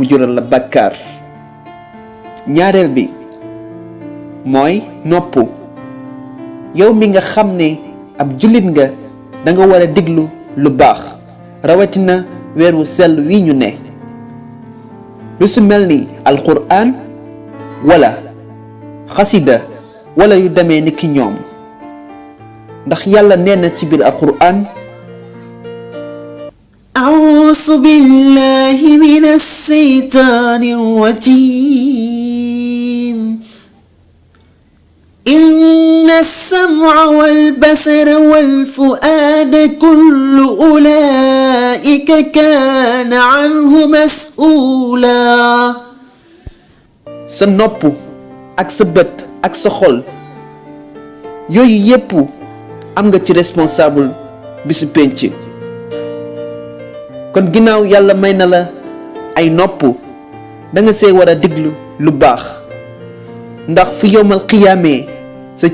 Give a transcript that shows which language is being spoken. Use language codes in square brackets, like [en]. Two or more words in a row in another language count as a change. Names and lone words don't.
[wo] jural la bàkkaar ñaareel bi mooy nopp yow mi nga xam ne ab jullit nga danga war a diglu lu baax rawatina weer wu sell wi ñu ne lu su mel ni alquraan wala xasida wala yu demee ni ki ñoom ndax yàlla nee na ci biir alquraan [ar] أعوذ بالله من الشيطان الرجيم إن السمع والبصر والفؤاد كل أولئك كان عنه مسؤولا [wo] sa nopp ak sa bët ak sa xol yooyu yépp am nga ci responsable bi si pénc kon ginnaaw yàlla may na la ay nopp danga see war a diglu lu baax ndax fu yowmal xiyaamee sa